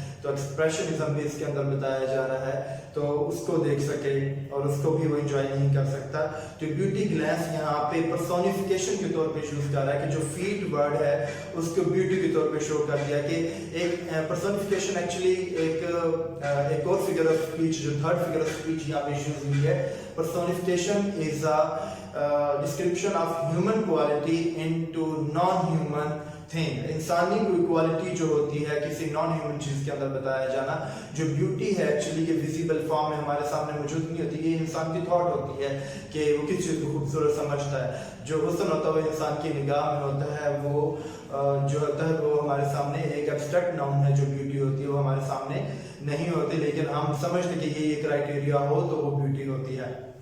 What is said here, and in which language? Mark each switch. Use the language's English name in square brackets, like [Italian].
[Urdu] تو ایکسپریشنزم بھی اس کے اندر بتایا جا رہا ہے، تو اس کو دیکھ سکے اور اس کو بھی وہ انجوائے نہیں کر سکتا. تو بیوٹی گلانس یہاں پہ پرسونیفیکیشن کے طور پہ یوز کر رہا ہے کہ جو فیٹ ورڈ ہے اس کو بیوٹی کے طور پہ شو کر دیا کہ ایک پرسونیفیکیشن ایکچولی ایک اور فگر آف اسپیچ، جو تھرڈ فگر آف اسپیچ یہاں پہ یوز ہوئی ہے. [English] Personification is description of human quality into non-human thing. [Urdu] انسانی کوئی کوالٹی جو ہوتی ہے کسی نان ہیومن چیز کے اندر بتایا جانا. جو بیوٹی ہے ایکچولی یہ ویزیبل فارم میں ہمارے سامنے موجود نہیں ہوتی، یہ انسان کی تھاٹ ہوتی ہے کہ وہ کس چیز کو خوبصورت سمجھتا ہے. جو حسن ہوتا ہے وہ انسان کی نگاہ میں ہوتا ہے، وہ جو ہوتا ہے وہ ہمارے سامنے ایک ایبسٹریکٹ ناؤن ہے. جو بیوٹی ہوتی ہے وہ ہمارے سامنے نہیں ہوتی، لیکن ہم سمجھتے کہ یہ کرائٹیریا ہو تو وہ بیوٹی ہوتی ہے.